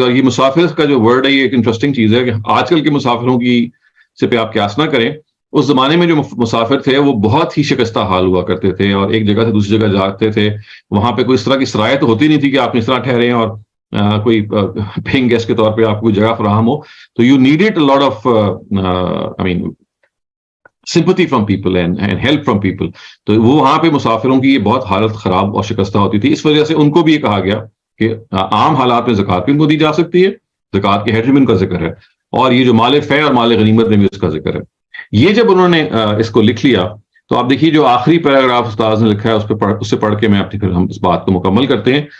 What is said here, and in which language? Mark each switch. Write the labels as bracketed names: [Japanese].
[Urdu] اور یہ مسافر کا جو ورڈ ہے یہ ایک انٹرسٹنگ چیز ہے کہ آج کل کے مسافروں کی سے پہ آپ قیاس نہ کریں. اس زمانے میں جو مسافر تھے وہ بہت ہی شکستہ حال ہوا کرتے تھے اور ایک جگہ سے دوسری جگہ جاتے تھے. وہاں پہ کوئی اس طرح کی سرایت ہوتی نہیں تھی کہ آپ اس طرح ٹھہرے اور کوئی پیئنگ گیسٹ کے طور پہ آپ کو کوئی جگہ فراہم ہو. [English] تو you needed a lot of I mean sympathy from people and help from people. [Urdu] تو وہ وہاں پہ مسافروں کی یہ بہت حالت خراب اور شکستہ ہوتی تھی. اس وجہ سے ان کو بھی یہ کہا گیا کہ عام حالات میں زکوٰۃ بھی ان کو دی جا سکتی ہے، زکوٰۃ کے ہیڈ میں ان کا ذکر ہے، اور یہ جو مال فے اور مال غنیمت میں بھی اس کا ذکر ہے. یہ جب انہوں نے اس کو لکھ لیا تو آپ دیکھیے جو آخری پیراگراف استاذ نے لکھا ہے اس سے پڑھ کے میں پھر ہم اس بات کو مکمل کرتے ہیں.